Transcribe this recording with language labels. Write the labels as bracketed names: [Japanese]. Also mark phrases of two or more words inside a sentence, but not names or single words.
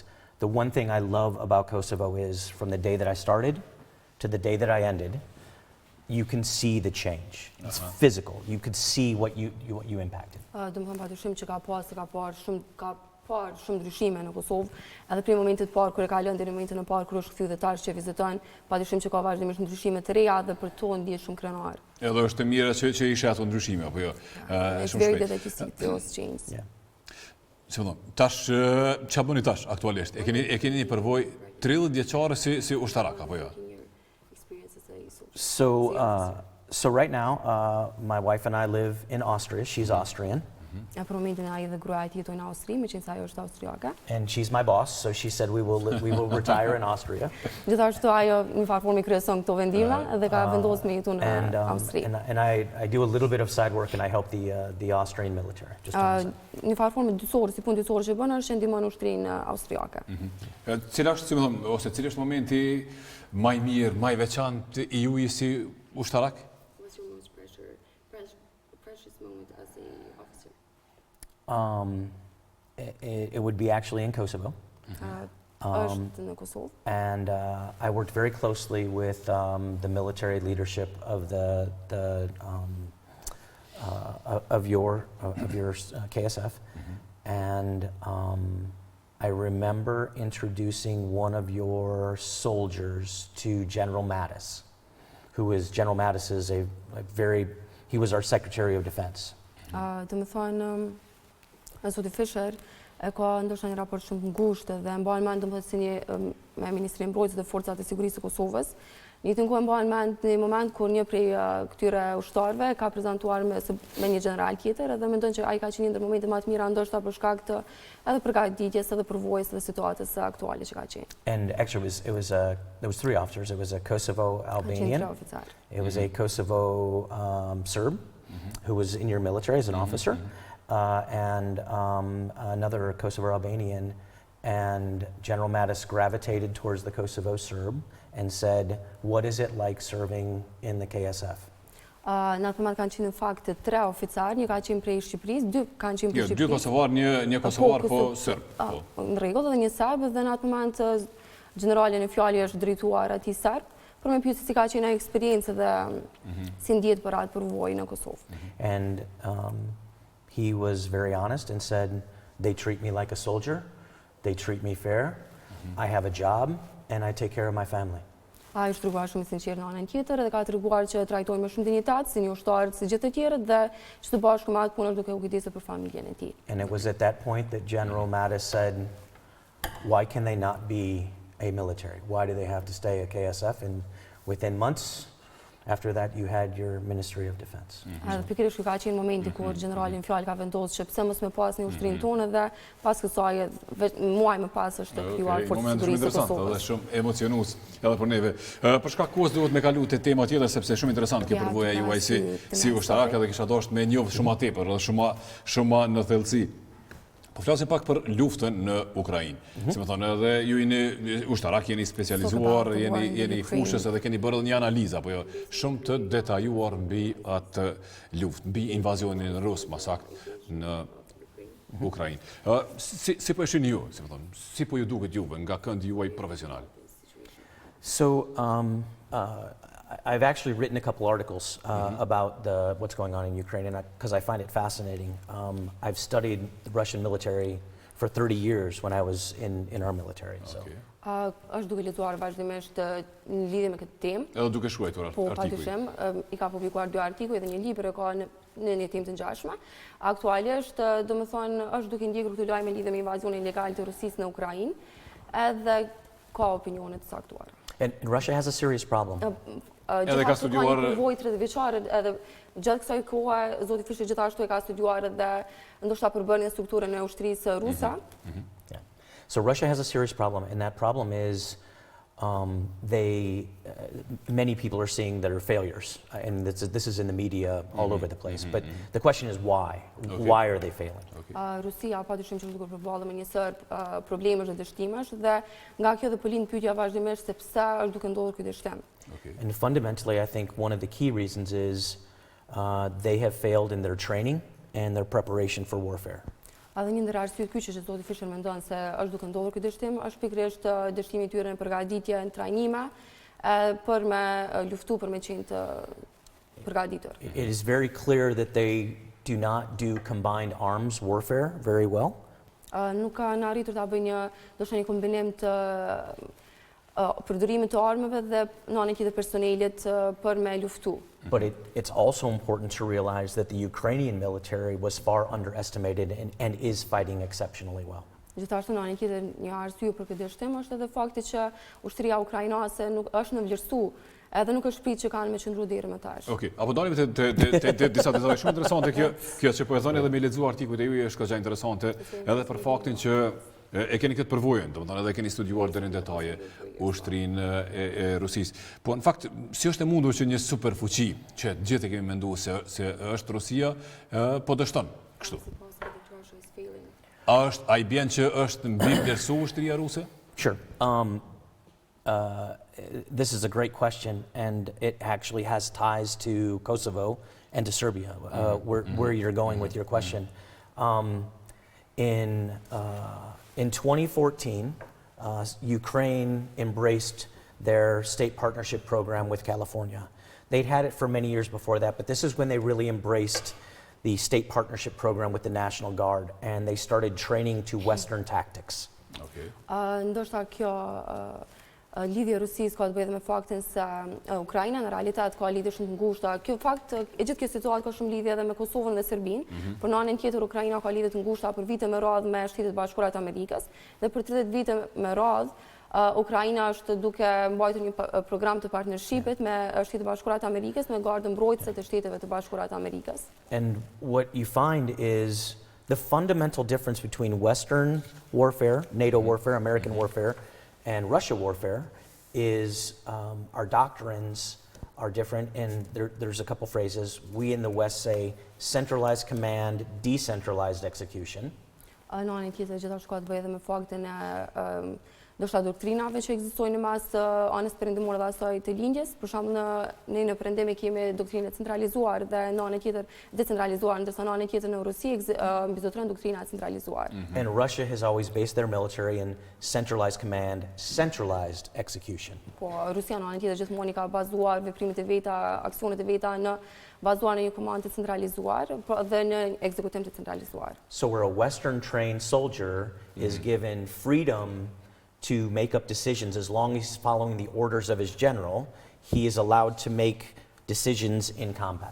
[English] The one thing I love about Kosovo is from the day that I started to the day that I ended, you can see the change. It's physical. You could see what you impacted. [Albanian] Do më thënë padyshim që ka parë shumë ndryshime në Kosovë, edhe prej momentit parë kur e ka lënë deri në momentin e parë kur është kthyer dhe tash që viziton, padyshim që ka vazhdimisht ndryshime të reja dhe për to ndihet shumë krenar. Edhe është e mirë që ishe ato ndryshime apo jo? [English] It's very good that you see those changes. Yeah. [Albanian] Tash, që bëni tash aktualisht? E keni një përvoj 30 vjeçare si ushtarak, apo jo? [English] So right now, my wife and I live in Austria. She's Austrian. [Albanian] Për momentin ai dhe gruaja e tij jetojnë në Austri, meqense ajo është austriake. [English] And she's my boss, so she said we will retire in Austria. [Albanian] Gjithashtu ajo në fakt formë kryeson këto vendime dhe ka vendosur me jetu në Austri. [English] And I do a little bit of side work and I help the Austrian military. Just on the side. [Albanian] Në fakt formë dyqësore, si punë dyqësore që bën është që ndihmon ushtrinë austriake. Cili është, si më thëmë, ose cili është momenti më i mirë, më i veçantë i juaj si ushtarak? [English] What's your most precious moment as a officer? It would be actually in Kosovo. [Albanian] Është në Kosovë. [English] And I worked very closely with the military leadership of your KSF, and I remember introducing one of your soldiers to General Mattis, who is General Mattis is he was our Secretary of Defense. [Albanian] Të më thonë, zoti Fischer e ka ndoshta një raport shumë ngushtë dhe mban mend domethënë si një me Ministrinë e Mbrojtjes dhe Forcat e Sigurisë së Kosovës. Në të kohë mban mend në moment kur një prej këtyre ushtarëve ka prezantuar me një general tjetër dhe mendon që ai ka qenë ndër momentet më të mira ndoshta për shkak të edhe përgatitjes edhe përvojës dhe situatës aktuale që ka qenë. [English] And actually there was 3 officers. It was a Kosovo Albanian. It was a Kosovo Serb who was in your military as an officer. And another Kosovo Albanian, and General Mattis gravitated towards the Kosovo Serb and said, "What is it like serving in the KSF?" [Albanian] Në atë moment kanë qenë në fakt 3 oficarë, një ka qenë prej Shqipërisë, 2 kanë qenë prej Shqipërisë. 2 kosovar, një kosovar po serb. Në rregull, dhe një serb dhe në atë moment generali në fjalë është drejtuar atij serb, për me pyetë si ka qenë ai eksperiencë dhe si ndjet për atë përvojë në Kosovë. [English] And he was very honest and said, "They treat me like a soldier, they treat me fair, I have a job, and I take care of my family." [Albanian] Ai është treguar shumë sinqert në anën tjetër dhe ka treguar që trajtojnë me shumë dinjitet si një ushtar si gjithë të tjerët dhe që të bashkë me atë punë duke u kujdesur për familjen e tij. [English] And it was at that point that General Mattis said, "Why can they not be a military? Why do they have to stay a KSF?" And within months after that, you had your Ministry of Defense. [Albanian] Edhe pikërisht ky ka qenë momenti kur generali në fjalë ka vendosur që pse mos më pas në ushtrinë tonë dhe pas kësaj muaj më pas është krijuar Forcat e Sigurisë së Kosovës. Dhe shumë emocionues edhe për neve. Për shkak kohës duhet me kalu te tema tjetër sepse shumë interesant kjo përvoja juaj si ushtarak edhe kisha dashur me njoft shumë më tepër edhe shumë në thellësi. Po flasim pak për luftën në Ukrainë. Si më thonë, edhe ju jeni ushtarak, jeni specializuar, jeni fushës edhe keni bërë një analizë apo jo shumë të detajuar mbi atë luftë, mbi invazionin rus, më saktë në Ukrainë. Si po e shihni ju, si më thonë, si po ju duket juve nga këndi juaj profesional? [English] So I've actually written a couple articles about what's going on in Ukraine, because I find it fascinating. I've studied the Russian military for 30 years when I was in our military. So. [Albanian] Është duke lexuar vazhdimisht në lidhje me këtë temë. Edhe duke shkruar artikuj. Po, padyshim, I ka publikuar 2 artikuj dhe një libër e ka në një temë të ngjashme. Aktualisht, domethënë, është duke ndjekur këtë lajm lidhje me invazionin ilegal të Rusisë në Ukrainë, edhe ka opinione të saktuara. [English] And Russia has a serious problem. [Albanian] Edhe ka studiuar përvojë 30 vjeçare edhe gjatë kësaj kohe zoti Fischer gjithashtu e ka studiuar edhe ndoshta përbërjen strukturën e ushtrisë ruse. [English] Yeah. So Russia has a serious problem, and that problem is many people are seeing their failures, and this is in the media all over the place. But the question is why? Why are they failing? [Albanian] Rusia padyshim që është duke përballë me një sër problemesh dhe dështimesh dhe nga kjo dhe po lind pyetja vazhdimisht se pse është duke ndodhur ky dështim. [English] And fundamentally, I think one of the key reasons is they have failed in their training and their preparation for warfare. [Albanian] Edhe një ndër arsyet kyçe që zoti Fischer mendon se është duke ndodhur ky dështim është pikërisht dështimi I tyre në përgatitje në trajnime për me luftu për me qenë të përgatitur. [English] It is very clear that they do not do combined arms warfare very well. [Albanian] Nuk kanë arritur ta bëjnë ndoshta një kombinim të përdorimit të armëve dhe në anën tjetër personelit për me luftu. [English] But it's also important to realize that the Ukrainian military was far underestimated and is fighting exceptionally well. [Albanian] Gjithashtu në anën tjetër një arsye për këtë dështim është edhe fakti që ushtria ukrainase nuk është në vlerësu edhe nuk është prit që kanë me qëndru deri më tash. Okej, apo dalim te disa detale shumë interesante kjo që po e thoni edhe me lexuar artikujt e juaj është goxha interesante edhe për faktin që e keni këtë përvojën, domethënë edhe keni studiuar deri në detaje ushtrinë e Rusisë. Po në fakt si është e mundur që një superfuqi që gjithë e kemi menduar se është Rusia po dështon kështu? A i bjen që është mbi vlerësu ushtria ruse? [English] Sure. This is a great question, and it actually has ties to Kosovo and to Serbia, where you're going with your question. In 2014, Ukraine embraced their state partnership program with California. They'd had it for many years before that, but this is when they really embraced the state partnership program with the National Guard, and they started training to Western tactics. Okay. [Albanian] Ndoshta kjo lidhje e Rusisë ka të bëjë me faktin se Ukraina në realitet ka lidhje shumë të ngushta. Kjo fakt e gjithë kjo situatë ka shumë lidhje edhe me Kosovën dhe Serbinë. Por në anën tjetër Ukraina ka lidhje të ngushta për vite me radhë me Shtetet Bashkuara të Amerikës dhe për 30 vite me radhë Ukraina është duke mbajtur një program të partnershipit me Shtetet Bashkuara të Amerikës me gardë mbrojtëse të Shteteve të Bashkuara të Amerikës. [English] And what you find is the fundamental difference between Western warfare, NATO warfare, American warfare, and Russia warfare is our doctrines are different, and there's a couple phrases. We in the West say centralized command, decentralized execution. [Albanian] Në anën tjetër gjithashtu ka të bëjë edhe me faktin e ndoshta doktrinave që ekzistojnë në mas anës perëndimore dhe asaj të lindjes. Për shembull ne në perëndim kemi doktrinë centralizuar dhe në anën tjetër decentralizuar, ndërsa në anën tjetër në Rusi mbizotron doktrina centralizuar. [English] And Russia has always based their military in centralized command, centralized execution. [Albanian] Po Rusia në anën tjetër gjithmonë ka bazuar veprimet e veta, aksionet e veta në bazuar në një komandë të centralizuar dhe në ekzekutim të centralizuar. [English] So where a Western trained soldier is given freedom to make up decisions as long as he's following the orders of his general, he is allowed to make decisions in combat.